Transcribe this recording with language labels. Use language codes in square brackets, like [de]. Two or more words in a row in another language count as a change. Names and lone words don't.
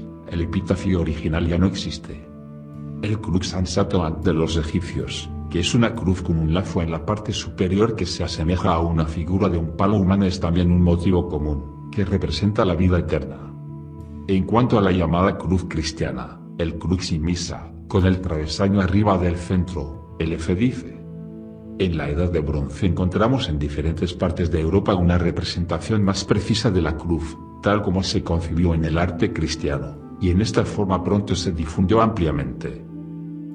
[es] El epitafio original ya no existe. El [la] crux ansatoan [es] de los egipcios, que es una cruz con un lazo en la parte superior que se asemeja a una figura de un palo humano, es también un motivo común, que representa la vida eterna. En cuanto a la llamada cruz cristiana, el [la] crux in missa, [es] con el travesaño arriba del centro, el F dice. En la Edad de Bronce encontramos en diferentes partes de Europa una representación más precisa de la cruz, tal como se concibió en el arte cristiano, y en esta forma pronto se difundió ampliamente.